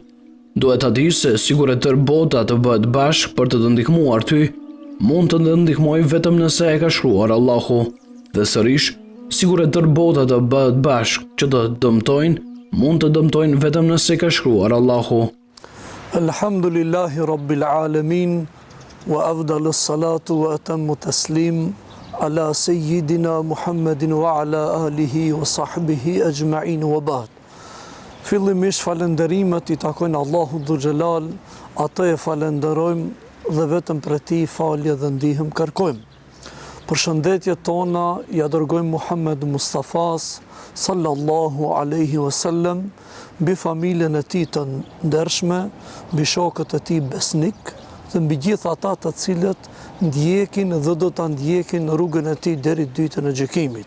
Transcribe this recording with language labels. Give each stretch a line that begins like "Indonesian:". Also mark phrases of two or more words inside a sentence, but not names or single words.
Albanian: Duhet ta dish se sikur e tërë bota të bëhet bashkë për të ndihmuar ty, mund të ndihmoj vetëm nëse e ka shkruar Allahu. Dhe sërish, sikur e tërë bota të bëhet bashkë që të dëmtojnë, mund të dëmtojnë vetëm nëse e ka shkruar Allahu.
Arabic: الحمد لله رب العالمين، وأفضل الصلاة وأتم التسليم على سيدنا محمد وعلى آله وصحبه أجمعين وبعد.
Albanian: Fillimisht falenderimet i takojnë Allahu Dhu Xhelal, atë e falenderojmë dhe vetëm për ti falje dhe ndihmë kërkojmë. Përshëndetjet tona ja dërgojmë Muhammed Mustafas
Arabic: صلى الله عليه وسلم,
Albanian: mbi familjen e tij të ndershme, mbi shokët e tij besnik dhe mbi gjithë ata të cilët ndjekin dhe do ta ndjekin rrugën e tij deri ditën e gjykimit.